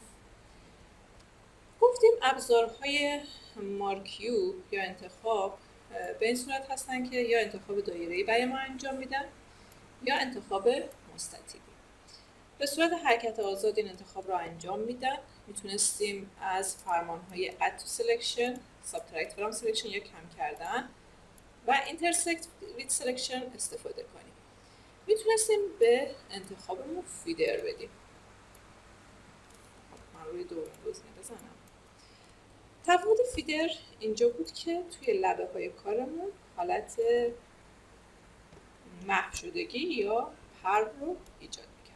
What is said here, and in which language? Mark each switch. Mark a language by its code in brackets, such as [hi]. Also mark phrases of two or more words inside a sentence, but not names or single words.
[fa] گفتیم ابزارهای مارکیو یا انتخاب به این صورت هستن که یا انتخاب دایره‌ای برای ما انجام میدن یا انتخاب مستطیلی. به صورت حرکت آزاد این انتخاب را انجام میدن. میتونستیم از فرمانهای [en] add to selection، subtract from selection [fa] یا کم کردن و [en] intersect with selection [fa] استفاده کنیم. میتونستیم به انتخابمون فیدر بدیم. من روی دومین گزینه بزنم. تفاوت فیدر اینجا بود که توی لبه های کارمون حالت محو شدگی یا پر رو ایجاد میکرد.